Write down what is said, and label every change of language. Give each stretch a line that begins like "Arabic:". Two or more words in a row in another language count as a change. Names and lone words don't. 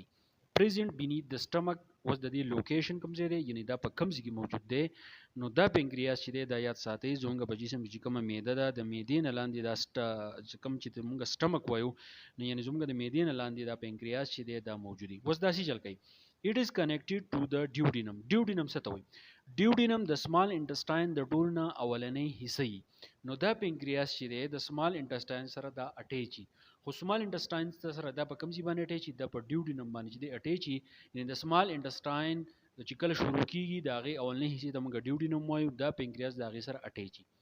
English: present beneath the stomach.
Pashto: اوس د دې لوکیشن کوم ځای دی، یعنی دا په کوم ځای کې موجود دی، نو دا پینکریاز چې دی دا یاد ساتئ. زموږ په جسم کې چې کومه معده ده، د معدې نه لاندې دا کوم چې موږ سټمک وایو، نو یعنی زموږ د معدې نه لاندې دا پینکریاز چې دی دا موجود دی. اوس دا څه چل کوي؟
English: It is connected to the duodenum.
Pashto: duodenum څه ته وایي؟ duodenum د
English: small intestine
Pashto: د ټول نه اولنۍ حصه. نو دا پینکریاز چې دی د
English: small intestine
Pashto: سره دا اټیچي، خو
English: small intestine
Pashto: سره دا په کوم ځای باندې اټیچي؟ دا په ډیوډینم باندې چې دی اټیچي. یعنی د
English: small intestine
Pashto: چې کله شروع کیږي د هغې اولنۍ حصې ته موږ ډیوډینم وایو، دا پینکریاز د هغې سره اټیچي.